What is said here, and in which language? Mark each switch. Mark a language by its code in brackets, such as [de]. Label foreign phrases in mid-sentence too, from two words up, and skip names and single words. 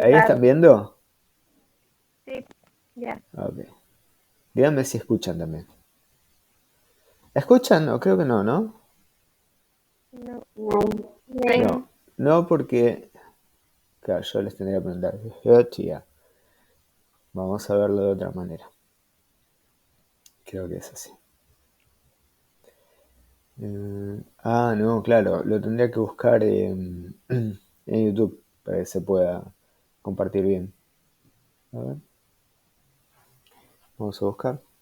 [es] ¿Ahí están Total. viendo? Sí, ya. Ok. Díganme si escuchan también. ¿Escuchan? No, creo que no, ¿no? No. [de] Nein. Nein. [es] No, no porque, claro, yo les tendría que preguntar, [de] hört ihr? [es] Vamos a verlo de otra manera. Creo que es así. No, claro, lo tendría que buscar en YouTube para que se pueda compartir bien. A ver, vamos a buscar.